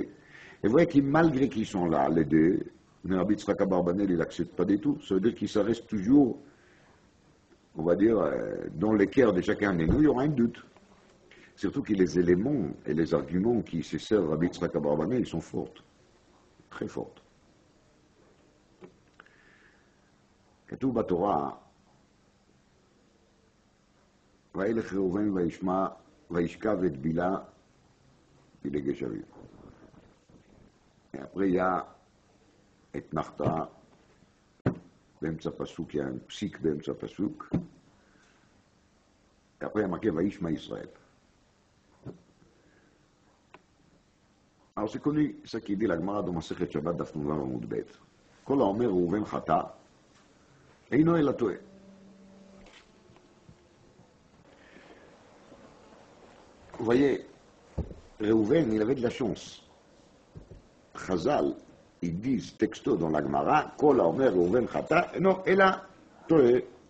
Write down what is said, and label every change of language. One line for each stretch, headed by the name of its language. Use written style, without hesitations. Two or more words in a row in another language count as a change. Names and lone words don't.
French: Et vous voyez que malgré qu'ils sont là, les deux, le Rabbi Yitzhak Abarbanel, il n'accepte pas du tout. Ça veut dire qu'il se reste toujours, on va dire, dans les cœurs de chacun de nous, il y aura un doute. Surtout que les éléments et les arguments qui se servent à Rabbi Yitzhak Abarbanel, ils sont forts, très forts.
Hebrew: כתוב בתורה, וילך ראובן וישכב את בילה פילגש אביו.
French: après il y a
Hebrew: את נחתה באמצע פסוק,
French: il y a un psique
Hebrew: באמצע פסוק,
French: et après il y a marqué
Hebrew: וישמע ישראל.
French: Alors c'est connu, ça qui dit la Gemara dans
Hebrew: מסכת שבת דף נ"ו עמוד ב'. כל האומר ראובן חטא אינו אלא טועה.
French: Vous voyez, Réhouven, il avait de la chance. Chazal, ils disent texto dans la Gemara,
Hebrew: כל האומר ראובן חטא,
French: non, et là, toé.